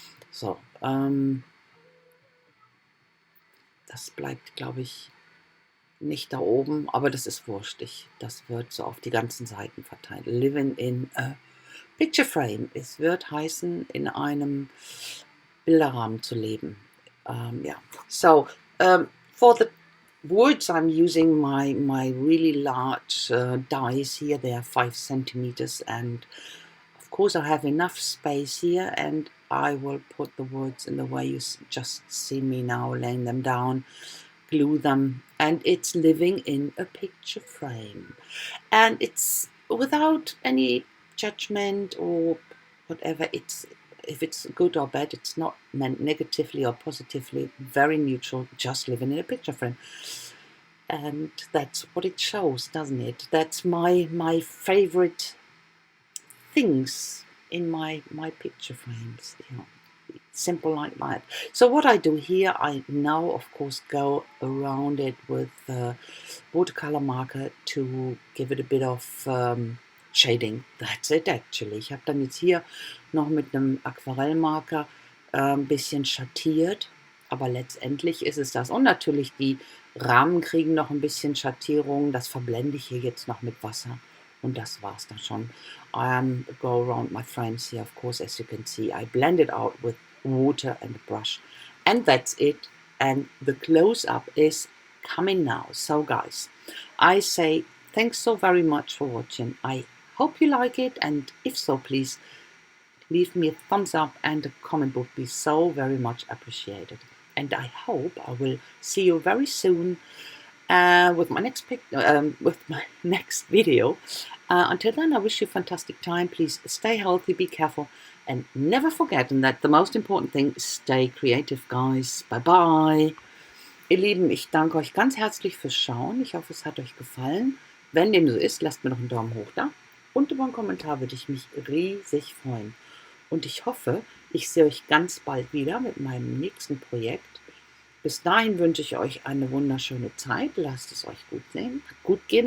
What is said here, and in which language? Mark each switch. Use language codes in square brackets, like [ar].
[de] So, das bleibt, glaube ich, nicht da oben, aber das ist wurscht. Das wird so auf die ganzen Seiten verteilt. [en] Living in a Picture Frame. [de] Es wird heißen, in einem Bilderrahmen zu leben. [en] Yeah. So, for the words, I'm using my really large dies here. They are 5 centimeters, and of course I have enough space here, and I will put the words in the way you just see me now, laying them down, glue them, and it's living in a picture frame. And it's without any judgment or whatever. If it's good or bad, it's not meant negatively or positively, very neutral, just living in a picture frame. And that's what it shows, doesn't it? That's my favorite things in my picture frames. Simple like that. So what I do here, I now of course go around it with watercolor marker to give it a bit of shading. That's it actually. [de] Ich habe dann jetzt hier noch mit einem Aquarellmarker ein bisschen schattiert, aber letztendlich ist es das. Und natürlich die Rahmen kriegen noch ein bisschen Schattierung. Das verblende ich hier jetzt noch mit Wasser. Und das war's dann schon. [en] Go around my frames here, of course, as you can see. I blend it out with water and a brush. And that's it. And the close-up is coming now. So guys, I say thanks so very much for watching. I hope you like it. And if so, please leave me a thumbs up and a comment would be so very much appreciated. And I hope I will see you very soon with my next video. Until then, I wish you a fantastic time. Please stay healthy, be careful, and never forget, and that the most important thing, stay creative, guys. Bye bye. [de] Ihr Lieben, ich danke euch ganz herzlich fürs Schauen. Ich hoffe, es hat euch gefallen. Wenn dem so ist, lasst mir doch einen Daumen hoch da. Und über einen Kommentar würde ich mich riesig freuen. Und ich hoffe, ich sehe euch ganz bald wieder mit meinem nächsten Projekt. Bis dahin wünsche ich euch eine wunderschöne Zeit. Lasst es euch gut gehen.